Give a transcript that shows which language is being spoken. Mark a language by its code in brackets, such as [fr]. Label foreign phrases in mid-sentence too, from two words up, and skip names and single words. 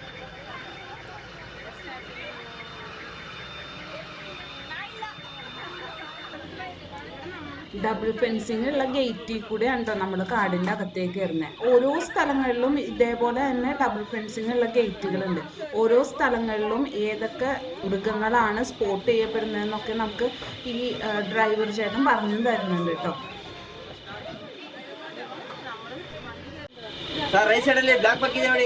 [en] double fencing [ml] ഉള്ള ഗേറ്റിൽ കൂടെയാണ് കേട്ടോ നമ്മൾ കാടിൻ്റെ അകത്തേക്ക് കയറുന്നത്. ഓരോ സ്ഥലങ്ങളിലും ഇതേപോലെ തന്നെ [en] double fencing [ml] ഉള്ള ഗേറ്റുകളുണ്ട്. ഓരോ സ്ഥലങ്ങളിലും ഏതൊക്കെ മൃഗങ്ങളാണ് സ്പോട്ട് ചെയ്യപ്പെടുന്നതെന്നൊക്കെ നമുക്ക് ഈ ഡ്രൈവർ ചേട്ടൻ പറഞ്ഞു തരുന്നുണ്ട് കേട്ടോ. [kn] ಸರ್ [en] right side [kn] ಅಲ್ಲಿ [en] black buck [kn] ಇದೆ ನೋಡಿ.